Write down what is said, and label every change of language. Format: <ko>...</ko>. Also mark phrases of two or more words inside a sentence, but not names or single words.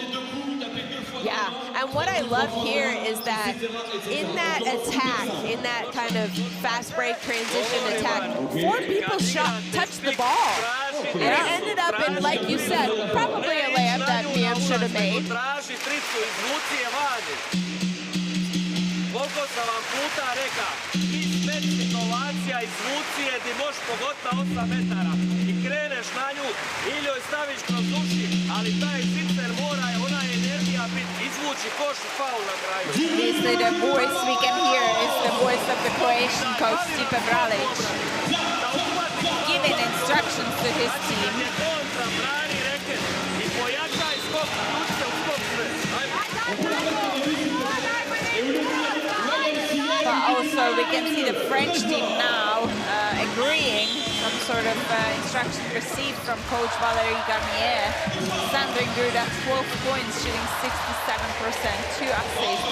<en>Yeah, and what I love here is that in that attack, in that kind of fast break transition attack, 4 people touched the ball. And it ended up in, like you said, probably a layup that Miam should have made.</en> <hr>Koliko sam vam puta reka, iz met situacija izvuci je di možeš pogoditi na 8 metara i kreneš na nju ili joj staviš kroz uši, ali taj zicer mora, ona energija biti izvuči koš u faul na kraju.</hr> <en>Obviously, the voice we can hear is the voice of the Croatian coach Stipe Bralic, giving instructions to his team.</en> <hr>Brani reket i pojačaj skok, ključite u skok sve.</hr> <en>But also we can see the French team now agreeing some sort of instruction received from coach Valérie Garnier. Sandrine Gruda, 12 points, shooting 67%, 2 assists.</en>